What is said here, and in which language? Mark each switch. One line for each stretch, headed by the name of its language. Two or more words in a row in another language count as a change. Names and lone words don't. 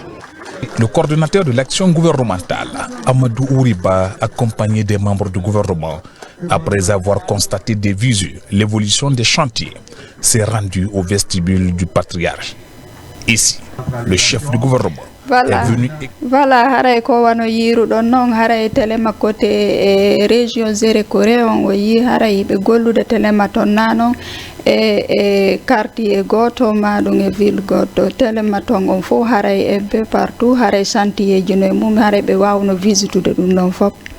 French: Le coordonnateur de l'action gouvernementale, Amadou Ouriba, accompagné des membres du gouvernement, après avoir constaté des visu l'évolution des chantiers, s'est rendu au vestibule du patriarche. Ici, le chef du gouvernement est venu. Voilà,
Fula: haray ko wano yiru don non haray telema
French: côté région
Fula: Zérekoué on wi haray be gollude telema ton nanon e quartier goto madum e ville goto telema ton on fo haray e be partout haray chantier jino mum haray be wawno visitude dum non fop.